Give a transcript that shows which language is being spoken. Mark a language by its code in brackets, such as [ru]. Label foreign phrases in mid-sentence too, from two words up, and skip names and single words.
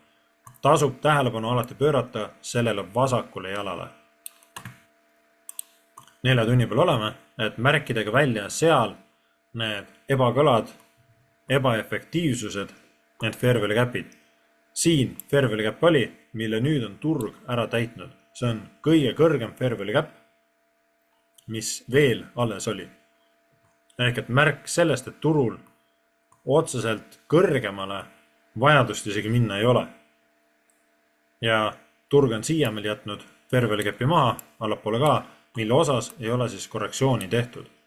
[et] Tasub tähelepanu alati pöörata sellele vasakule jalale. 4 tunni peal oleme, et märkidega välja seal need ebakõlad, ebaefektiivsused, need [en] fair value cap'id. [et] Siin [en] fair value cap [et] oli, mille nüüd on turg ära täitnud. See on kõige kõrgem [en] fair value cap, [et] mis veel alles oli. Ehk et märk sellest, et turul otseselt kõrgemale vajadust isegi minna ei ole. Ja turg on siia meil jätnud [en] fair value cap'i [et] maha, allapoole ka, mille osas ei ole siis korrektsiooni tehtud.